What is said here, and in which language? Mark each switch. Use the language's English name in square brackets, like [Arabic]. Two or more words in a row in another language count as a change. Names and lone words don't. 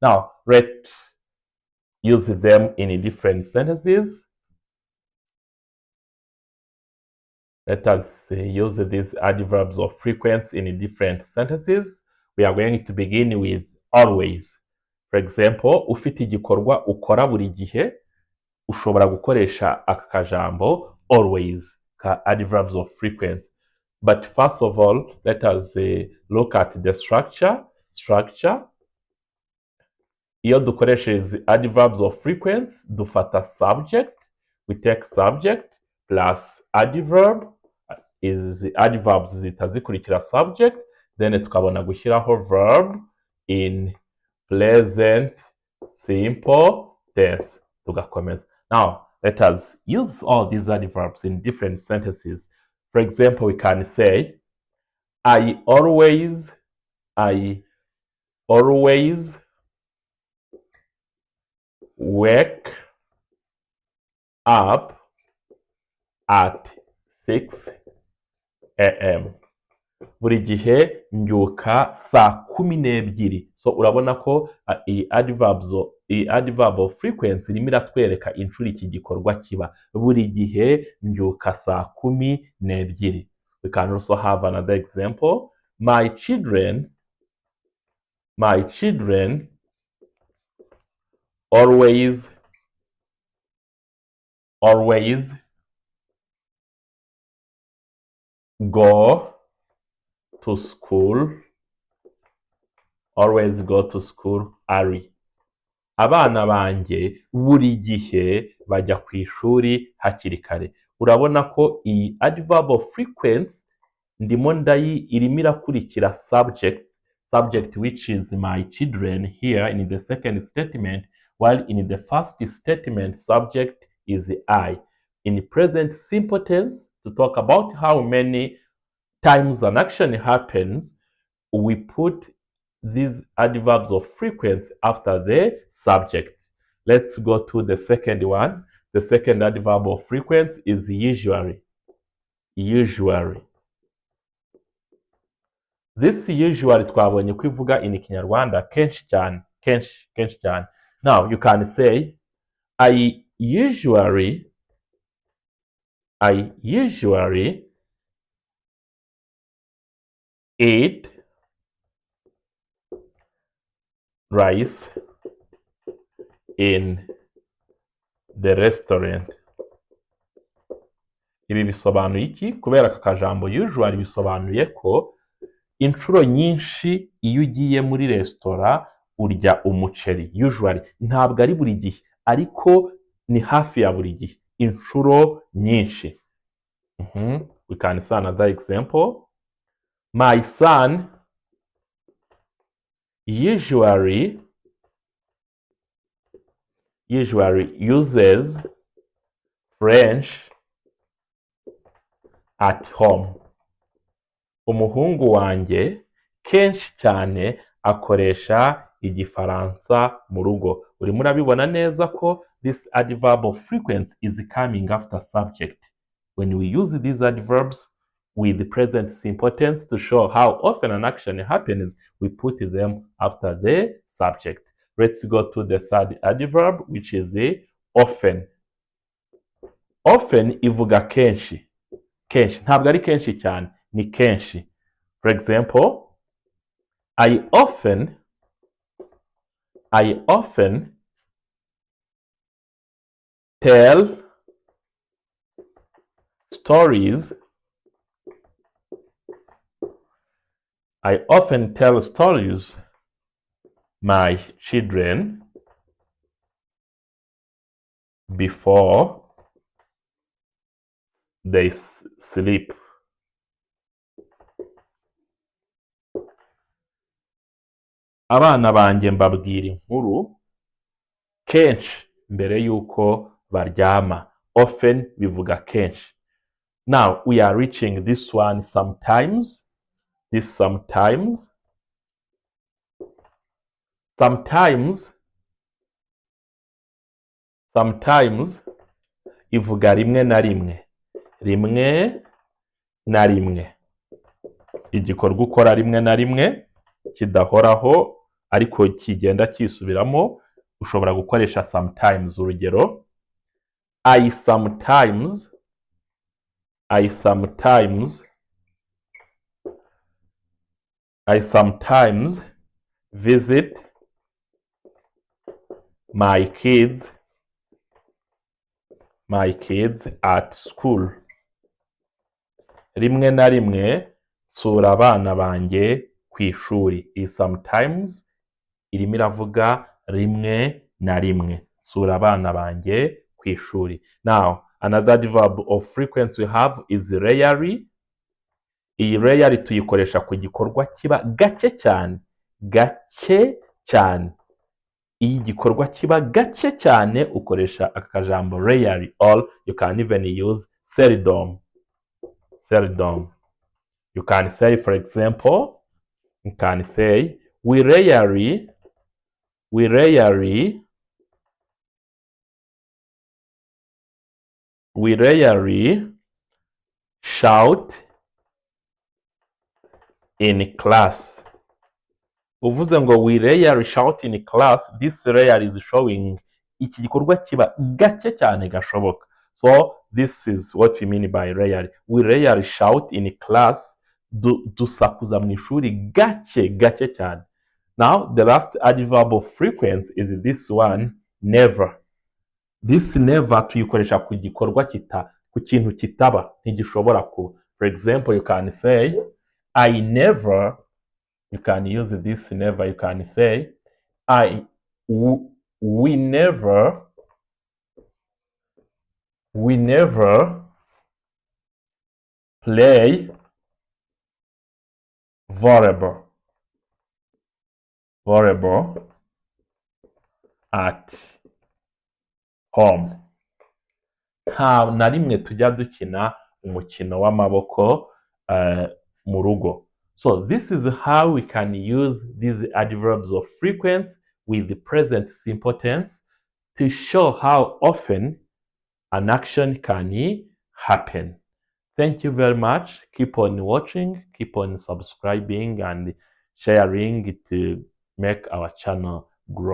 [English] Now, let's use them in different sentences. Let us use these adverbs of frequency in different sentences. We are going to begin with always. For example, [Kinyarwanda] ufite igikorwa ukora buri gihe, ushobora gukoresha aka kajambo always ka [English] adverbs of frequency. But first of all, let us look at the structure. [Kinyarwanda] Iyo dukoresheje [English] adverbs of frequency, dufata subject, we take subject plus adverb, is adverbs [Kinyarwanda] zihita zikurikira [English] subject, then [Kinyarwanda] tukabona gushyiraho [English] verb in present simple tense, tugakomeza. Now, let us use all these adverbs in different sentences. For example, we can say, I always wake up at 6 a.m. [Kinyarwanda] Buri gihe mbyuka saa 12. So urabona ko iyi [English] adverb of frequency [Kinyarwanda] irimo iratwereka inshuro iki gikorwa kiba. Buri gihe mbyuka saa 12. [English] We can also have another example. My children always go to school early. [Kinyarwanda] Abana banjye buri gihe bajya ku ishuri hakiri kare. Urabona ko iyi [English] adverb of frequency [Kinyarwanda] ndimo irimo irakurikira [English] subject which is my children here in the second statement, while in the first statement subject is I. In present simple tense, to talk about how many times an action happens, we put these adverbs of frequency after the subject. Let's go to the second one. The second adverb of frequency is usually. This usually [Kinyarwanda] twabonye ko ivuga [English] in Kinyarwanda [Kinyarwanda] kenshi cyane. [English] Now you can say I usually eat rice in the restaurant. [Kinyarwanda] Ibi bisobanuye iki? Kubera aka kajambo usually bisobanuye ko inshuro nyinshi iyo ugiye muri resitora urya umuceri. Usually ntabwo ari buri gihe, ariko ni hafi ya buri gihe, inshuro nyinshi. [English] We can see another example. My son usually uses French at home. [Kinyarwanda] Umuhungu wanjye kenshi cyane akoresha igifaransa mu rugo. Urimo urabibona neza ko [English] this adverb of frequency is coming after subject. When we use these adverbs with the present simple tense to show how often an action happens, we put them after the subject. Let's go to the third adverb, which is often. [Kinyarwanda] Often ivuga kenshi. Ntabwo ari kenshi cyane, ni kenshi. [English] For example, I often tell stories my children before they sleep. [Kinyarwanda] Abana banjye mbabwira inkuru kenshi mbere yuko baryama. Often bivuga kenshi. [English] Now we are reaching this one sometimes. [Kinyarwanda] Sometimes ivuga rimwe na rimwe. Igikorwa ukora rimwe na rimwe kidahoraho, ariko kigenda kisubiramo, ushobora gukoresha sometimes. Urugero, [English] I sometimes visit my kids at school. [Kinyarwanda] Rimwe na rimwe nsura abana banjye ku ishuri. Iyi sometimes irimo iravuga rimwe na rimwe nsura abana banjye ku ishuri. [English] Now, another adverb of frequency we have is rarely. [Kinyarwanda] Iyi rarely tuyikoresha ku gikorwa kiba gake cyane. Iyo igikorwa kiba gake cyane ukoresha akajambo rarely, [English] or you can even use seldom. You can say, for example, you can say, we rarely shout in class. [Kinyarwanda] Uvuze ngo [English] we rarely shout in class, this rarely is showing [Kinyarwanda] iki gikorwa kiba gake cyane gashoboka. [English] So this is what we mean by rarely. We rarely shout in class. [Kinyarwanda] Dusakuza mu ishuri gake cyane. [English] Now the last adverb of frequency is this one, never. This never [Kinyarwanda] tuyikoresha ku gikorwa ku kintu kitaba, ntigishobora kuba. [English] For example, you can say, you can use this never, you can say, we never play volleyball at home. [Kinyarwanda] Nta na rimwe tujya dukina umukino w'amaboko mu rugo. [English] So this is how we can use these adverbs of frequency with the present simple tense to show how often an action can happen. Thank you very much. Keep on watching, keep on subscribing and sharing to make our channel grow.